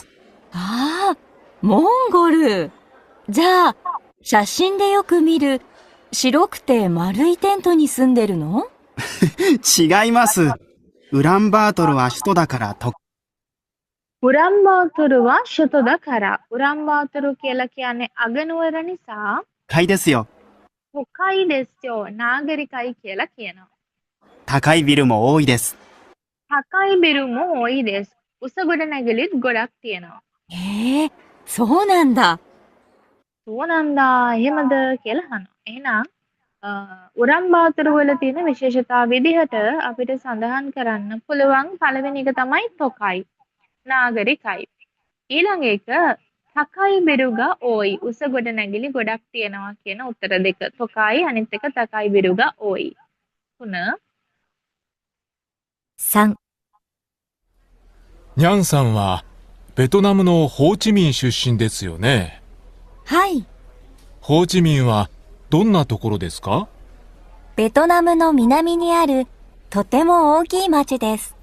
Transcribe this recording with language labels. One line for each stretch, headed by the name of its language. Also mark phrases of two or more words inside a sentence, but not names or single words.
Japanese: ああ、モンゴル。じゃあ、写真でよく見る白くて丸いテントに住んでるの？違います。ウランバートルは首都だから都ウランバートルは首都だから。
Sinhala: ウランバートル කියලා කියන්නේ අගනුවර නිසා
Japanese: 会ですよ。都会ですよ。
Sinhala: නාගරිකයි කියලා කියනවා.
Japanese: 高いビルも多いです。高いビルも多いです.
Sinhala: උස ගොඩනැගිලිත් ගොඩක් තියෙනවා.
Japanese: へえ、そうなんだ。
Sinhala: සුවනන්දා එහෙමද කියලා අහනවා. එහෙනම් උරම් බාතර වල තියෙන විශේෂතා විදිහට අපිට සඳහන් කරන්න පුළුවන් පළවෙනි එක තමයි තොකයි. නාගරිකයි. ඊළඟ එක
Japanese: 高いビルが多い.
Sinhala: උස ගොඩනැගිලි ගොඩක් තියෙනවා කියන උත්තර දෙක. තොකයි අනිත් එක
Japanese: 高いビルが多い.
Sinhala: 3.
Japanese: 3、にゃんさんはベトナムのホーチミン出身ですよね。はい。ホーチミンはどんなところですか？ベトナムの南にあるとても大きい町です。